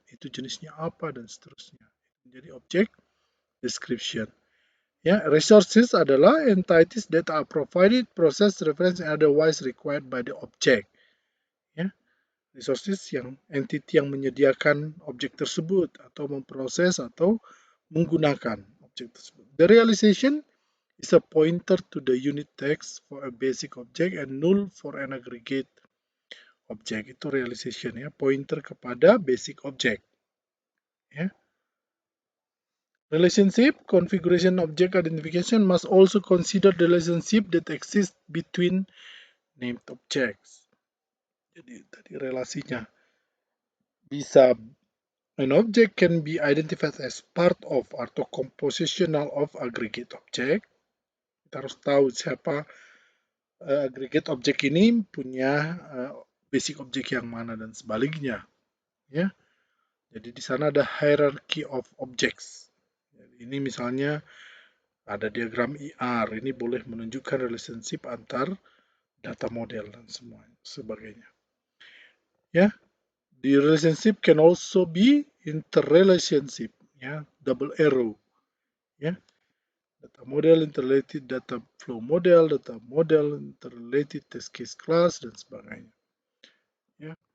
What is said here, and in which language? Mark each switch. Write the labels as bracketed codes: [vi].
[id] Itu jenisnya apa dan seterusnya. Jadi object description. [en] Ya, resources adalah entities that are provided, processed, referenced, and otherwise required by the object. [id] Ya, resources yang entity yang menyediakan objek tersebut atau memproses atau menggunakan objek tersebut. [en] The realization is a pointer to the unit text for a basic object and null for an aggregate object. [id] Itu realization ya, pointer kepada basic object. Ya. [en] Relationship configuration object identification must also consider the relationship that exists between named objects. [id] Jadi tadi relasinya bisa [en] an object can be identified as part of atau compositional of aggregate object. [id] Kita harus tahu siapa aggregate object ini punya basic object yang mana dan sebaliknya. Ya, jadi di sana ada hierarchy of objects. Jadi ini misalnya ada diagram IR, ini boleh menunjukkan relationship antar data model dan semua sebagainya. [en] Ya, the relationship can also be interrelationship, ya, double arrow, ya. Data model, interrelated data flow model, data model, interrelated test case class, dan sebagainya. Ya.